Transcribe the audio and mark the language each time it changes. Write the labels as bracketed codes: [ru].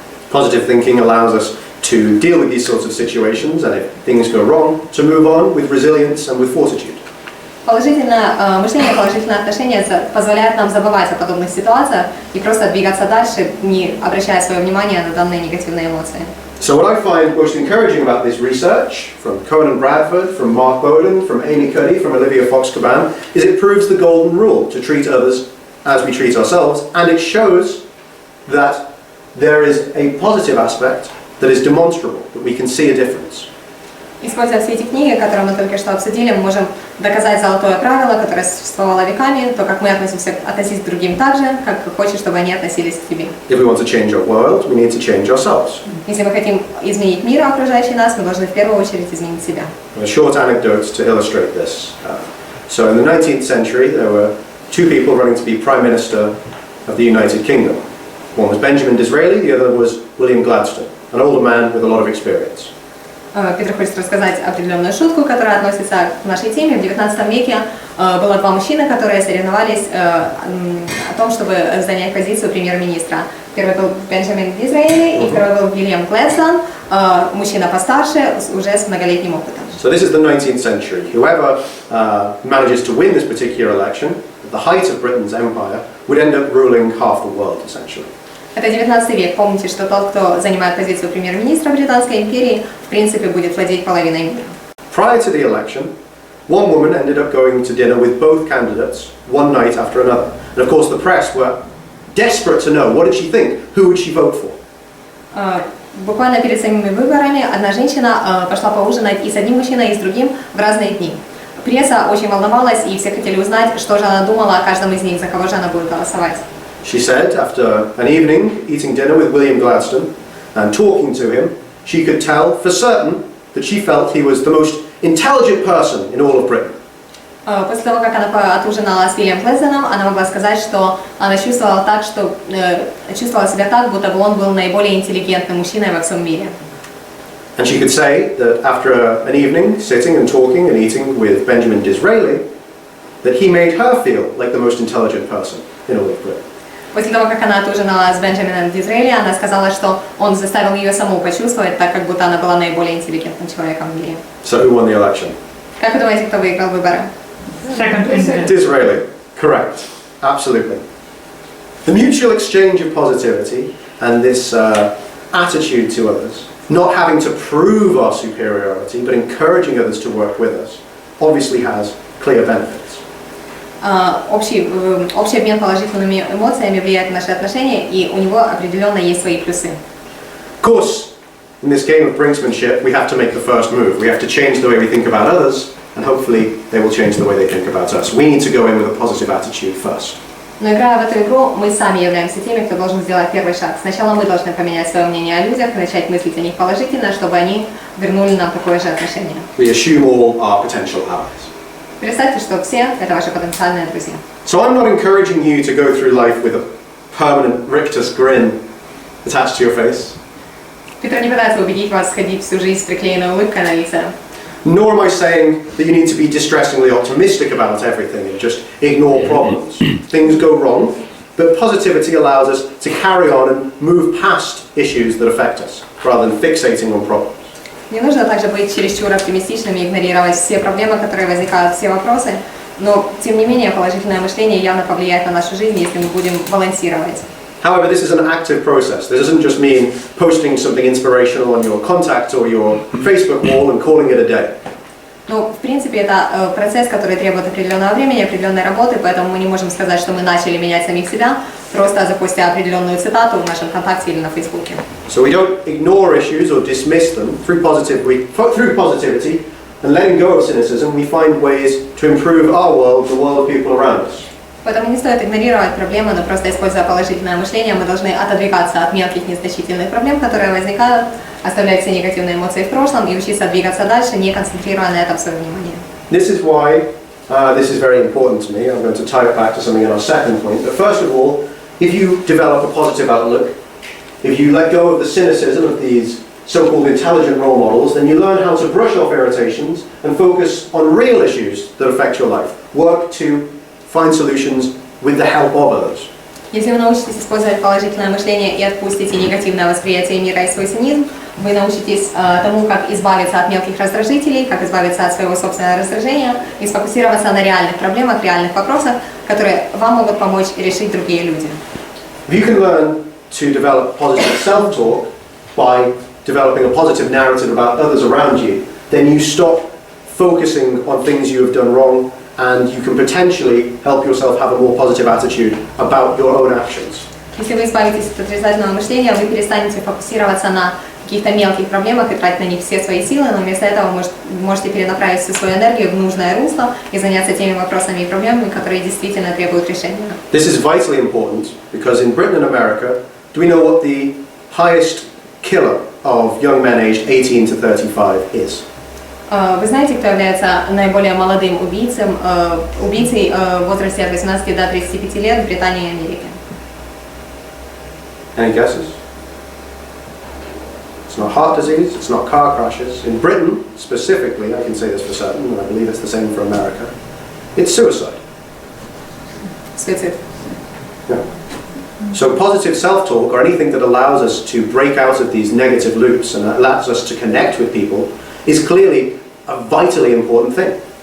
[en] Positive thinking allows us to deal with these sorts of situations, and if things go wrong, to move on with resilience and with fortitude. [ru] Положительное мышление, положительное отношение позволяет нам забывать о подобных ситуациях и просто двигаться дальше, не обращая свое внимание на данные негативные эмоции. [en] So what I find most encouraging about this research, from Conan Bradford, from Mark Bowden, from Amy Cuddy, from Olivia Fox-Caban, is it proves the golden rule to treat others as we treat ourselves, and it shows that there is a positive aspect that is demonstrable, that we can see a difference. [ru] Используя все эти книги, которые мы только что обсудили, мы можем доказать золотое правило, которое существовало веками, то, как мы относимся к другим так же, как хочешь, чтобы они относились к тебе. [en] If we want to change our world, we need to change ourselves. [ru] Если мы хотим изменить мир, окружающий нас, мы должны в первую очередь изменить себя. [en] A short anecdote to illustrate this. So in the 19th century, there were two people running to be Prime Minister of the United Kingdom. One was Benjamin Disraeli, the other was William Gladstone, an older man with a lot of experience. [ru] Питер хочет рассказать определенную шутку, которая относится к нашей теме. В 19 веке было два мужчины, которые соревновались о том, чтобы занять позицию премьер-министра. Первый был Бенджамин Дизраэли и второй был Уильям Глэдстон, мужчина постарше, уже с многолетним опытом. [en] So this is the 19th century. Whoever manages to win this particular election, at the height of Britain's empire, would end up ruling half the world, essentially. [ru] Это 19 век. Помните, что тот, кто занимает позицию премьер-министра Британской империи, в принципе, будет владеть половиной мира. [en] Prior to the election, one woman ended up going to dinner with both candidates one night after another. And of course the press were desperate to know what did she think, who would she vote for. [ru] Буквально перед самими выборами одна женщина пошла поужинать и с одним мужчиной, и с другим в разные дни. Пресса очень волновалась, и все хотели узнать, что же она думала о каждом из них, за кого же она будет голосовать. [en] She said, after an evening eating dinner with William Gladstone and talking to him, she could tell for certain that she felt he was the most intelligent person in all of Britain. [ru] После того, как она отужинала с Уильямом Глэдстоном, она могла сказать, что она чувствовала себя так, будто бы он был наиболее интеллигентным мужчиной во всем мире. [en] And she could say that after an evening sitting and talking and eating with Benjamin Disraeli, that he made her feel like the most intelligent person in all of Britain. [ru] После того, как она отужинала с Бенджамином Дизраэли, она сказала, что он заставил ее саму почувствовать, так как будто она была наиболее интеллигентным человеком в мире. [en] So who won the election? [ru] Как вы думаете, кто выиграл выборы? [en] Disraeli. Correct. Absolutely. The mutual exchange of positivity and this attitude to others, not having to prove our superiority, but encouraging others to work with us, obviously has clear benefits. [ru] Общий обмен положительными эмоциями влияет на наши отношения, и у него определенно есть свои плюсы. [en] Of course, in this game of brinksmanship, we have to make the first move. We have to change the way we think about others, and hopefully they will change the way they think about us. We need to go in with a positive attitude first. [ru] Но играя в эту игру, мы сами являемся теми, кто должен сделать первый шаг. Сначала мы должны поменять свое мнение о людях, начать мыслить о них положительно, чтобы они вернули нам такое же отношение. [en] We assume all our potential allies. [ru] Представьте, что все – это ваши потенциальные друзья. [en] So I'm not encouraging you to go through life with a permanent rictus grin attached to your face. [ru] Питер не пытается убедить вас ходить всю жизнь с приклеенной улыбкой на лице. [en] Nor am I saying that you need to be distressingly optimistic about everything and just ignore problems. Things go wrong, but positivity allows us to carry on and move past issues that affect us, rather than fixating on problems. [ru] Не нужно также быть чересчур оптимистичными, игнорировать все проблемы, которые возникают, все вопросы, но тем не менее положительное мышление явно повлияет на нашу жизнь, если мы будем балансировать. [en] However, this is an active process. This doesn't just mean posting something inspirational on your contact or your Facebook wall and calling it a day. [ru] Ну, в принципе, это процесс, который требует определенного времени, определенной работы, поэтому мы не можем сказать, что мы начали менять самих себя, просто запустя определенную цитату в нашем контакте или на Фейсбуке. [en] So we don't ignore issues or dismiss them through positivity and letting go of cynicism. We find ways to improve our world, the world of people around us. [ru] Поэтому не стоит игнорировать проблемы, но просто используя положительное мышление, мы должны отодвигаться от мелких незначительных проблем, которые возникают, оставлять все негативные эмоции в прошлом и учиться двигаться дальше, не концентрируя на этом свое внимание. [en] This is why this is very important to me. I'm going to tie it back to something in our second point. But first of all, if you develop a positive outlook, if you let go of the cynicism of these so-called intelligent role models, then you learn how to brush off irritations and focus on real issues that affect your life. Work to find solutions with the help of others. [ru] Если вы научитесь использовать положительное мышление и отпустите негативное восприятие мира и свой цинизм, вы научитесь тому, как избавиться от мелких раздражителей, как избавиться от своего собственного раздражения и сфокусироваться на реальных проблемах, реальных вопросах, которые вам могут помочь решить другие люди. [en] If you can learn to develop positive self-talk by developing a positive narrative about others around you, then you stop focusing on things you have done wrong, and you can potentially help yourself have a more positive attitude about your own actions. [ru] Если вы избавитесь от отрицательного мышления, вы перестанете фокусироваться на каких-то мелких проблемах и тратить на них все свои силы, но вместо этого вы можете перенаправить всю свою энергию в нужное русло и заняться теми вопросами и проблемами, которые действительно требуют решения. [en] This is vitally important because in Britain and America, do we know what the highest killer of young men aged 18 to 35 is? [ru] Вы знаете, кто является наиболее молодым убийцей в возрасте от 18 до 35 лет в Британии и Америке? [en] Any guesses? It's not heart disease, it's not car crashes. In Britain, specifically, I can say this for certain, and I believe it's the same for America, it's suicide. [ru] Суицид. [en] Yeah. So positive self-talk, or anything that allows us to break out of these negative loops and allows us to connect with people, is clearly a vitally important thing.